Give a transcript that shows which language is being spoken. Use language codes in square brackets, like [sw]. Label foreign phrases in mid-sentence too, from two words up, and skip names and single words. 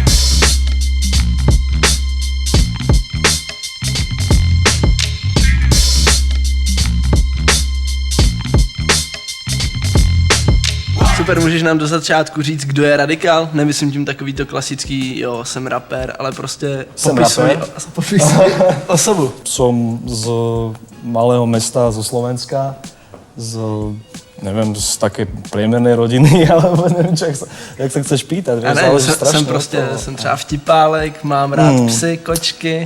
[cs] Super, můžeš nám do začátku říct, kdo je Radikál? Nemyslím tím takový to klasický, jo, jsem rapper, ale prostě popisuj osobu. [sk] Som z malého mesta, zo Slovenska, neviem, z takej priemernej rodiny, alebo neviem, jak sa chceš pýtať. [cs] A ne, jsem třeba vtipálek, mám rád psy, kočky.